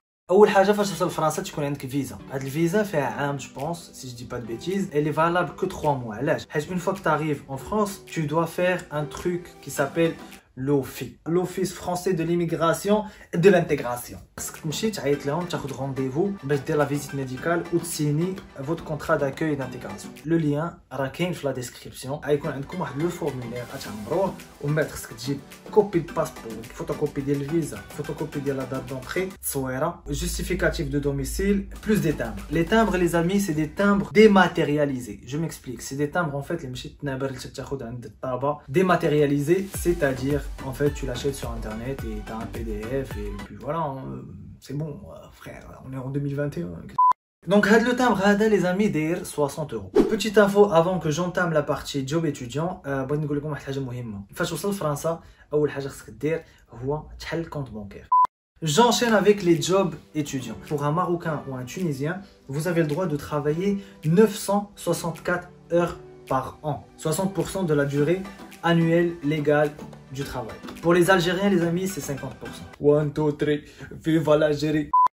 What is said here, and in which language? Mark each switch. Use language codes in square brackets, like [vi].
[ar] أول حاجة فاش توصل لفرنسا تكون عندك فيزا. هاد الفيزا فيها عام [fr] je pense, si je dis pas de bêtises. Elle est valable que 3 mois. [ar] علاش؟ حيت [fr] une fois que tu arrives en France, tu dois faire un truc qui s'appelle l'OFI, l'Office français de l'immigration et de l'intégration. [ar] تمشي تعيط لهم تاخذ [fr] rendez-vous [ar] باش دير [fr] la visite médicale ou [ar] تسيني [fr] votre contrat d'accueil et d'intégration. Le lien [ar] راه كاين في [fr] la description. [ar] غيكون عندكم واحد لو فورمولير غتعمروه ومن بعد خصك تجيب كوبي د باسبور, فوتوكوبي ديال الفيزا, فوتوكوبي ديال لا date d'entrée, تصويره, [fr] justificatif de domicile, plus des timbres. Les timbres les amis, c'est des timbres dématérialisés. Je m'explique, c'est des timbres en fait [ar] اللي ماشي تنابر تاخذ عند الطابة. [fr] Dématérialisés, c'est-à-dire en fait tu l'achètes sur internet et tu as un PDF et puis voilà, c'est bon frère, on est en 2021. Donc le timbre les amis d'ailleurs 60 €. Petite info avant que j'entame la partie job étudiant, [ar] بغيت نقول لكم واحد الحاجه مهمه. فاش توصل لفرنسا اول حاجه خصك دير هو تحل [fr] compte bancaire. J'enchaîne avec les jobs étudiants. Pour un Marocain ou un Tunisien, vous avez le droit de travailler 964 heures par an. 60% de la durée annuelle légale du travail. Pour les Algériens, les amis, c'est 50%. 1, 2, 3, viva l'Algérie!